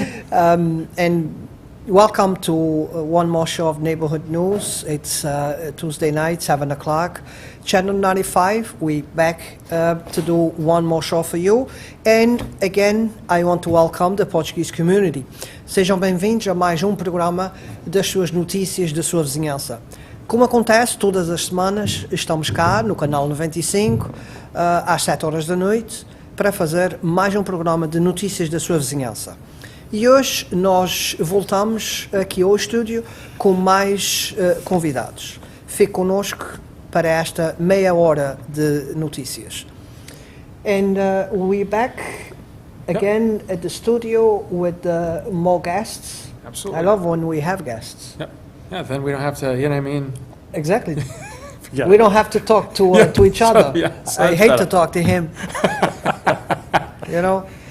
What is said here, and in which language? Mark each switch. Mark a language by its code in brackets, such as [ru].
[en] And welcome to one more show of Neighborhood News. It's Tuesday night, 7 o'clock. Channel 95, we back to do one more show for you. And again, I want to welcome the Portuguese community. [pt] Sejam bem-vindos a mais programa das suas notícias da sua vizinhança. Como acontece todas as semanas, estamos cá no canal 95, às 7 horas da noite, para fazer mais programa de notícias da sua vizinhança. E hoje nós voltamos aqui ao estúdio com mais convidados. Fique connosco para esta meia hora de notícias. [en] And we're back again at the studio with more guests. Absolutely. I love when we have guests. Yep. Yeah, then we don't have to, you know what I mean? Exactly. Yeah. We don't have to talk to each other. So I hate to talk to him. You know?